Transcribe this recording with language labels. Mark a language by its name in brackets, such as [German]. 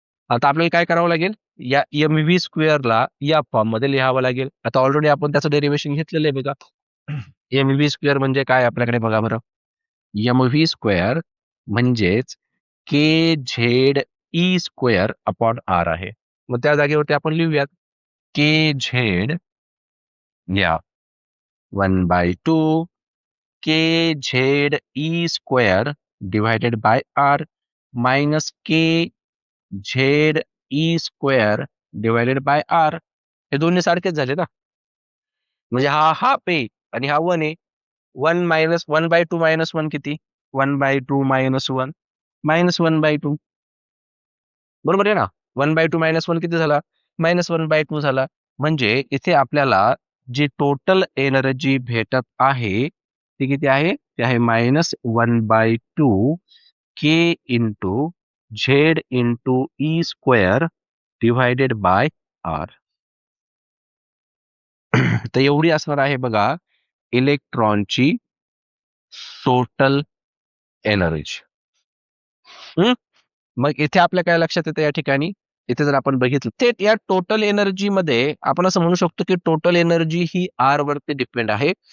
[Marathi] आता आपल्याला काय करावं लागेल, या एम व्ही स्क्वेअरला या फॉर्म मध्ये लिहावं लागेल. आता ऑलरेडी आपण त्याचं डेरिवेशन घेतलेलं आहे बघा. एम व्ही स्क्वेअर म्हणजे काय आपल्याकडे बघा बरं, एम व्ही स्क्वेअर म्हणजेच के Z E square upon R आहे. मग त्या जागेवरती आपण लिहूयात के झेड या [English] 1/2 K Z E square divided by R [Marathi] minus K Z E square divided by R. हे दोन्ही सारखेच झाले ना, म्हणजे हा हाफ आहे आणि हा 1 आहे. 1/2 मायनस 1 किती, 1/2 मायनस 1 मायनस 1/2. बरोबर आहे ना, 1/2 मायनस 1 किती झाला, -1/2 झाला. म्हणजे इथे आपल्याला जी टोटल एनर्जी भेटत आहे ती किती आहे, ती आहे -1/2 [English] K into Z into E square divided by R. [Marathi] तर एवढी असणार आहे बघा इलेक्ट्रॉनची टोटल एनर्जी. मग इथे आपल्या काय लक्षात येतं या ठिकाणी, इथे जर आपण बघितलं ते या टोटल एनर्जी मध्ये आपण असं म्हणू शकतो की टोटल एनर्जी ही आर वरती डिपेंड आहे.